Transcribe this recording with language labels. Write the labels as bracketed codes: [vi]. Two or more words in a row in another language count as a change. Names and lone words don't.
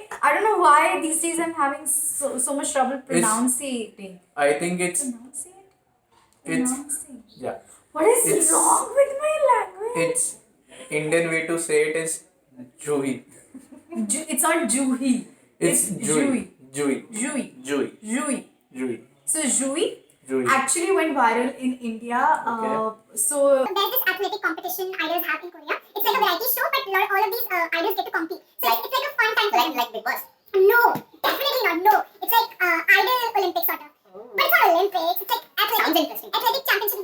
[en] I don't know why these days I'm having so much trouble pronouncing. I think it's It's- Pronouncing. yeah. What is it's- wrong with my language? It's Indian way to say it is Juhi. It's not Juhi. It's Juhi. Juhi. Juhi. Juhi. Juhi. Juhi. So Juhi Juhi. actually went viral in India. So There's this athletic competition idols have in Korea. It's like a variety show, but all of these idols get to compete. So it's like a fun time for them. Like Big Boss? No, definitely not. No, it's like idol Olympics sort of. But it's not Olympics. It's like athletic championship.